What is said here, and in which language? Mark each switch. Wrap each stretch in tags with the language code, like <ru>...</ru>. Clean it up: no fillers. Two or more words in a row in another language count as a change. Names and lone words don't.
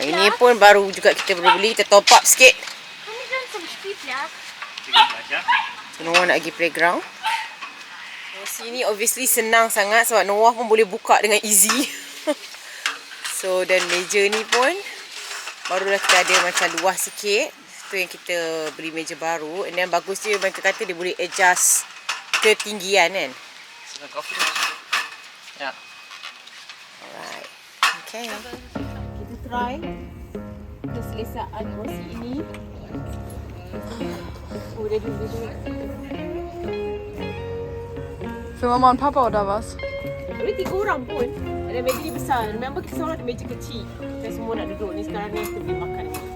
<ms>Ini pun baru juga kita perlu beli. Kita top up sikit.</ms> <de>Kann ich dann zum Spielplatz?</de> <ms>So Noah nak pergi playground. Sini obviously senang sangat sebab Noah pun boleh buka dengan easy. So dan meja ni pun barulah kita ada macam luas sikit. Tu yang kita beli meja baru.</ms> <en>And then</en> <ms>bagus dia, mereka kata dia boleh adjust ketinggian kan. Ya.</ms> <en>Alright. Okay.</en> <ms>Kita try keselesaan kursi ini. Oh, dia duduk.</ms> <de>Für Mama und Papa oder was?</de> <ms>Boleh 3 orang pun. Ada meja ni besar. Remember kita seorang ada meja kecil. Kita semua nak duduk ni. Sekarang ni kita boleh makan.</ms>